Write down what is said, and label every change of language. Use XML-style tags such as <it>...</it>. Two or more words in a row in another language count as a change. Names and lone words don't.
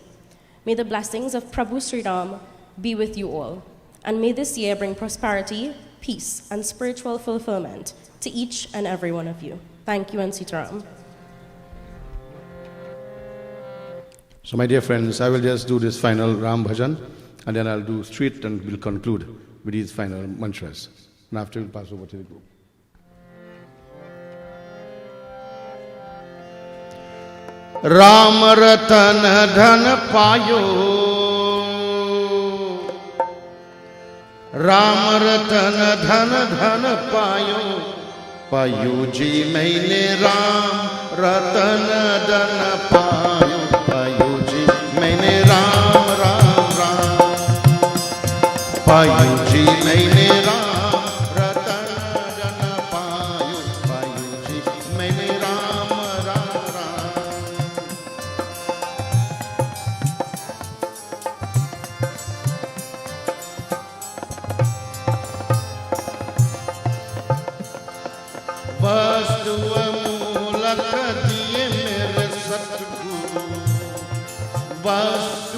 <en>May the blessings of Prabhu Sri Ram be with you all, and may this year bring prosperity, peace, and spiritual fulfillment to each and every one of you. Thank you, and Sitaram. So my dear friends, I will just do this final Ram Bhajan and then I'll do street and we'll conclude with these final mantras. And after we'll pass over to the group.</en> <hi>राम रतन धन पायो, राम रतन धन पायो, पायो जी मैंने राम रतन धन पायो, पायो जी मैंने राम राम राम, पायो जी मैंने राम रतन धन पायो, पायो जी मैंने राम राम राम. वस्तु मूलक दिए मेरे सतगुरु, वस्तु</hi>